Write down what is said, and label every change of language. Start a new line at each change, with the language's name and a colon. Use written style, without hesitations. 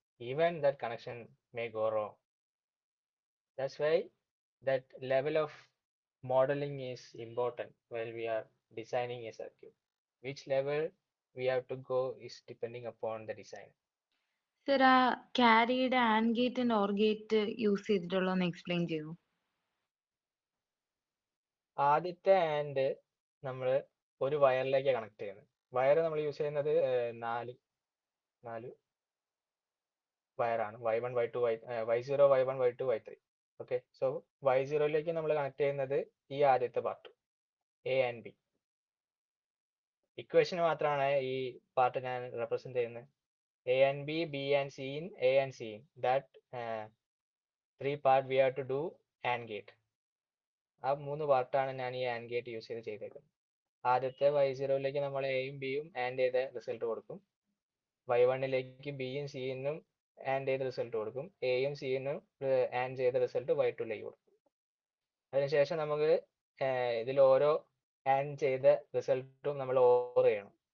English: Even that connection may go wrong. That's why that level of modeling is important while we are designing a circuit. Which level we have to go is depending upon the design. Sir, carried AND gate and OR gate use ചെയ്തിട്ടുള്ളതെന്ന് explain ചെയ്യൂ.
Malayalam: ആദ്യത്തെ and നമ്മൾ ഒരു വയറിലേക്ക് connect ചെയ്യുന്നത്. Wire നമ്മൾ use ചെയ്യുന്നത് നാല് വയറാണ്. Y1, Y2, Y0, Y1, Y2, Y3. Okay, so Y0യിലേക്ക് നമ്മൾ connect ചെയ്യുന്നത് ഈ ആദ്യത്തെ part A and B. Equation മാത്രമാണ് ഈ പാർട്ട് ഞാൻ റെപ്രസെന്റ് ചെയ്യുന്നത്.
English: A and B, B and C in, A and C in. That 3 part we have to do AND gate.
Malayalam: ആ 3 പാർട്ടാണ് ഞാൻ ഈ AND gate യൂസ് ചെയ്ത് ചെയ്തേക്കുന്നത്. ആദ്യത്തെ Y0യിലേക്ക് നമ്മൾ എയും ബിയും ആൻഡ് ചെയ്ത റിസൾട്ട് കൊടുക്കും. Y1ലേക്ക് ബിയും സിയും ആൻഡ് ചെയ്ത റിസൾട്ട് കൊടുക്കും. എയും സിയും ആൻഡ് ചെയ്ത റിസൾട്ട് Y2ലേക്ക് കൊടുക്കും. അതിനുശേഷം നമുക്ക് ഇതിൽ ഓരോ ആൻഡ് ചെയ്ത റിസൾട്ടും നമ്മൾ ഓർ ചെയ്യണം.